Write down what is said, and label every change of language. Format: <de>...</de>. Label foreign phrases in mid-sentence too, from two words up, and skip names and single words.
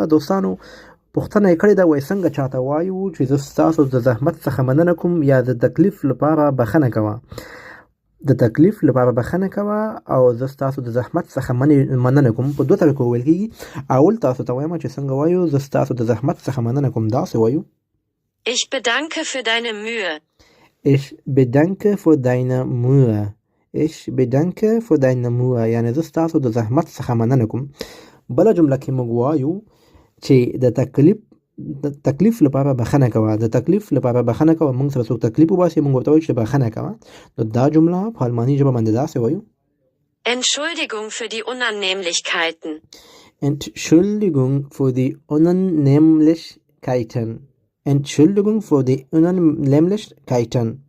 <ps>دوستانو پوښتنه یې کړې ده، وایي څنګه چاته وایو چې زه ستاسو د زحمت څخه مننه کوم یا د تکلیف لپاره بخښنه کوه. د تکلیف لپاره بخښنه کوه او زه ستاسو د زحمت څخه مننه کوم. په دوه طریقو ویل کېږي. اول تاسو ته وایم چې څنګه وایو، زه ستاسو د زحمت څخه مننه کوم داسې وایو:</ps> <de>Ich bedanke für deine Mühe. Ich bedanke für deine Mühe. Ich bedanke für deine Mühe.</de> <ps>یعنی زه ستاسو د زحمت څخه مننه کوم. بله جمله کې موږ وایو چې د تکلیف لپاره بخښنه کوه. د تکلیف لپاره بخښنه کوه، موږ سره څوک تکلیف وباسي موږ ورته وایو چې بخښنه کوه. نو دا جمله په الماني ژبه باندې داسې وایو:</ps> <de>Entschuldigung für die Unannehmlichkeiten. Entschuldigung für die Unannehmlichkeiten. Entschuldigung für die Unannehmlichkeiten.</de>